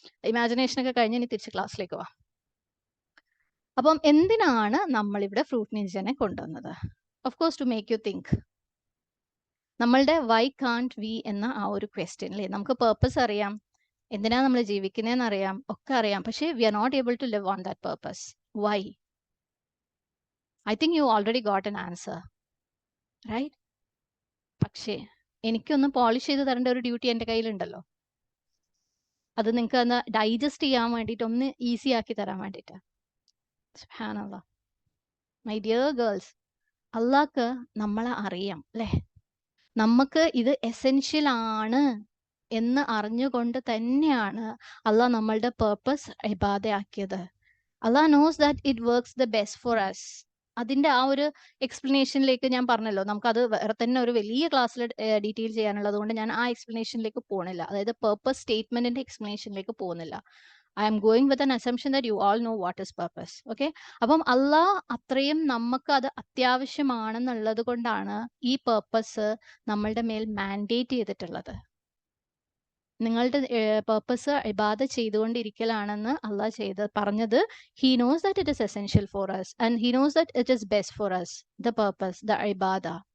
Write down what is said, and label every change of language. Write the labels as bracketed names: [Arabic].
[Malayalam] Imagination ഒക്കെ കഴിഞ്ഞ് ഇനി തിരിച്ച് ക്ലാസ്സിലേക്ക് പോവാം. അപ്പം എന്തിനാണ് നമ്മളിവിടെ ഫ്രൂട്ട് നിഞ്ചനെ കൊണ്ടുവന്നത്? [English] Of course to make you think. [Malayalam] നമ്മളുടെ [English] why can't we [Malayalam] എന്ന ആ ഒരു ക്വസ്റ്റ്യൻ അല്ലേ? നമുക്ക് പേർപ്പസ് അറിയാം, എന്തിനാ നമ്മൾ ജീവിക്കുന്നതെന്ന് അറിയാം, ഒക്കെ അറിയാം, പക്ഷേ [English] We are not able to live on that purpose. Why? I think you already got an answer, right? [Malayalam] പക്ഷേ എനിക്കൊന്ന് പോളിഷ് ചെയ്ത് തരേണ്ട ഒരു ഡ്യൂട്ടി എൻ്റെ കയ്യിലുണ്ടല്ലോ. അത് നിങ്ങൾക്ക് ഒന്ന് ഡൈജസ്റ്റ് ചെയ്യാൻ വേണ്ടിയിട്ട്, ഒന്ന് ഈസി ആക്കി തരാൻ വേണ്ടിയിട്ട്. സുബ്ഹാനല്ലാഹ്. [English] my dear girls, [Malayalam] അള്ളാഹ്ക്ക് നമ്മളെ അറിയാം അല്ലേ? നമുക്ക് ഇത് എസെൻഷ്യൽ ആണ് എന്ന് അറിഞ്ഞുകൊണ്ട് തന്നെയാണ് അള്ളാഹ് നമ്മളുടെ purpose ഇബാദയാക്കിയത്. [English] Allah knows that it works the best for us. [Malayalam] അതിന്റെ ആ ഒരു എക്സ്പ്ലനേഷനിലേക്ക് ഞാൻ പറഞ്ഞല്ലോ, നമുക്കത് വേറെ തന്നെ ഒരു വലിയ ക്ലാസ്സിൽ ഡീറ്റെയിൽ ചെയ്യാനുള്ളത് കൊണ്ട് ഞാൻ ആ എക്സ്പ്ലനേഷനിലേക്ക് പോകണില്ല, അതായത് പേർപ്പസ് സ്റ്റേറ്റ്മെന്റിന്റെ എക്സ്പ്ലനേഷനിലേക്ക് പോകുന്നില്ല. [English] I am going with an assumption that you all know what is purpose. Okay? [Malayalam] അപ്പം അള്ളാഹ് അത്രയും നമുക്ക് അത് അത്യാവശ്യമാണെന്നുള്ളത് കൊണ്ടാണ് ഈ പേർപ്പസ് നമ്മളുടെ മേൽ മാൻഡേറ്റ് ചെയ്തിട്ടുള്ളത്. നിങ്ങളുടെ പേർപ്പസ് ഇബാദ ചെയ്തുകൊണ്ടിരിക്കലാണെന്ന് അള്ളാഹ് പറഞ്ഞത്. [English] He knows that it is essential for us and he knows that it is best for us, the purpose, the ഇബാദ.